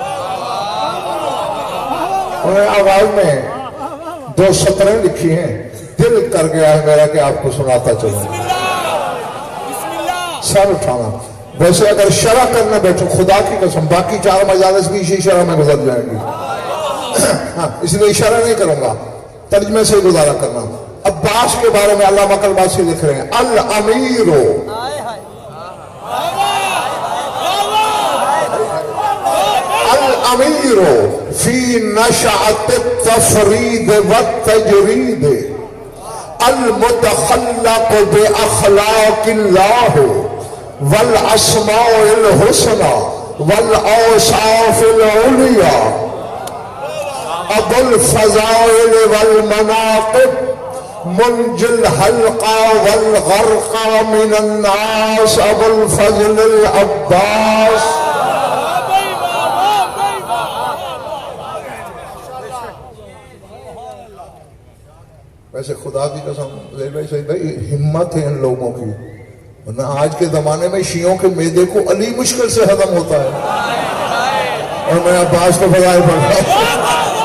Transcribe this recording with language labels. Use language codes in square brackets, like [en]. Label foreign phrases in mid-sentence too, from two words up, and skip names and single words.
[ur] انہوں نے آواز میں 2 سطریں لکھی ہیں، دل کر گیا ہے میرا کہ آپ کو سناتا چلوں. سر اٹھانا. ویسے اگر شرح کرنے بیٹھو، خدا کی قسم باقی 4 مجالس بھی اسی شرح میں گزر جائیں گی. ہاں، اس لیے شرح نہیں کروں گا، ترجمے سے گزارا کرنا. عباس کے بارے میں علامہ کلباسی لکھ رہے ہیں, [ar] الأمير الأمير في نشأة التفريد والتجريد المتخلق بأخلاق الله والأسماء الحسنى والأوصاف العليا أبو الفضائل والمناقب منجي الهلكى والغرقى من الناس أبو الفضل عباس. [ur] ویسے خدا کی قسم بھائی ہمت ہے ان لوگوں کی، ورنہ آج کے زمانے میں شیعوں کے معدے کو علی مشکل سے ہضم ہوتا ہے اور میں عباس کو فضائل پڑھ رہا ہوں.